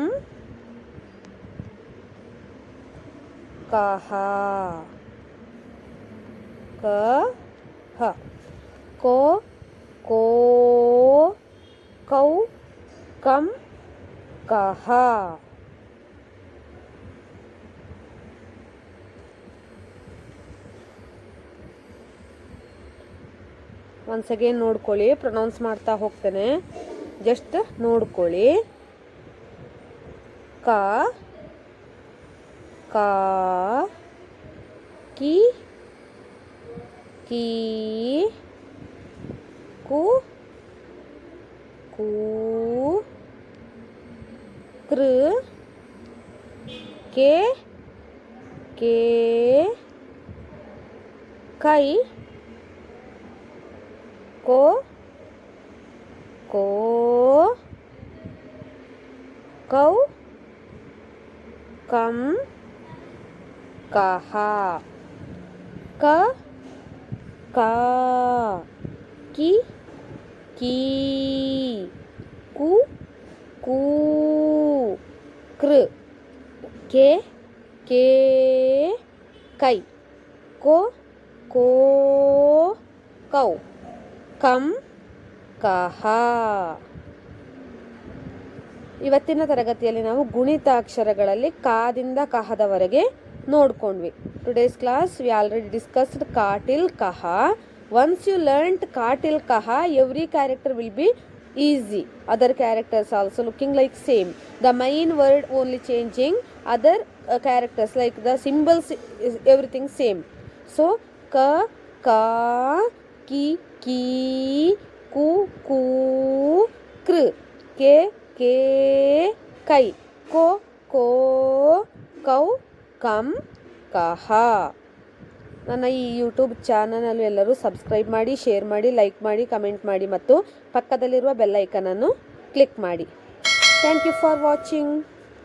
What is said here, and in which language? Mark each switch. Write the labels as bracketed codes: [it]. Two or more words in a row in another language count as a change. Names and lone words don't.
[hi] Kaha. Kaha. Ko. Ko. Cow. Kam. Kaha. [en] once again [kn] ನೋಡ್ಕೊಳ್ಳಿ. ಪ್ರೊನೌನ್ಸ್ ಮಾಡ್ತಾ ಹೋಗ್ತೇನೆ, ಜಸ್ಟ್ ನೋಡ್ಕೊಳ್ಳಿ. ಕ. ಕ. ಕಿ. ಕಿ. ಕು. ಕು. ಕೃ. ಕೆ. ಕೆ. ಕೈ. [hi] को. को. कौ. कम. कहा. क. का. की. की. कु. कू. कृ. के. के. कೈ. को. को. कौ. [kn] ಕಂ. ಕಹ. ಇವತ್ತಿನ ತರಗತಿಯಲ್ಲಿ ನಾವು ಗುಣಿತಾಕ್ಷರಗಳಲ್ಲಿ ಕಾದಿಂದ ಕಹದವರೆಗೆ ನೋಡ್ಕೊಂಡ್ವಿ. [en] today's class we already discussed ka till kaha. once you learned ka till kaha, every character will be easy. Other characters also looking like same. The main word only changing. Other characters like the symbols is everything same. So ka, ka, ki, [hi] की. कु. कू. कृ. के. के. कೈ. को. को. कौ. कम. कहा. [kn] ನನ್ನ ಈ ಯೂಟ್ಯೂಬ್ ಚಾನಲನ್ನು ಎಲ್ಲರೂ ಸಬ್ಸ್ಕ್ರೈಬ್ ಮಾಡಿ, ಶೇರ್ ಮಾಡಿ, ಲೈಕ್ ಮಾಡಿ, ಕಮೆಂಟ್ ಮಾಡಿ ಮತ್ತು ಪಕ್ಕದಲ್ಲಿರುವ ಬೆಲ್ ಐಕನನ್ನು ಕ್ಲಿಕ್ ಮಾಡಿ. [en] thank you for watching.